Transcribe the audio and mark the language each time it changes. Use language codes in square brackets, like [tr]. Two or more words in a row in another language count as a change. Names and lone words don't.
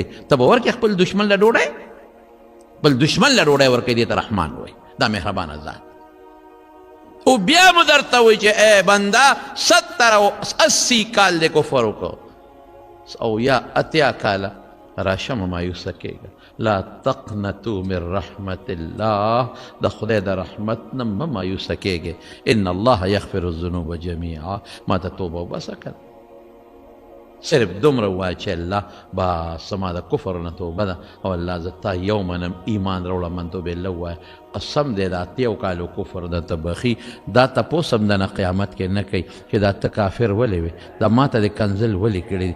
[ps] ته به ورکړې خپل دشمن له ډوډۍ، بل دشمن له ډوډۍ ورکوي. دې ته رحمان وایي، دا مهربانه ذات. او بیا مو درته وایي چې ای بنده 70 کال دې کفر وکړو او یا اتیا کاله راشه مه مایوسه کېږه. [ar] لا تقنطوا من رحمت الله، [ps] د خدای د رحمت نه مه مایوسه کېږئ. [ar] ان الله یغفر الذنوب جمیعا. [ps] ما ته توبه وباسه که صرف دومره ووایه چې الله بس زما د کفر نه توبه ده او الله زه تا یو منم، ایمان راوړه، منتو بالله ووایه. قسم دی د اتیو کالو کفر د ته بخي. دا تپوس هم د نه قیامت کې نه کوي چې دا ته کافر ولې وې، دا ما ته د کنزل ولې کړی دی.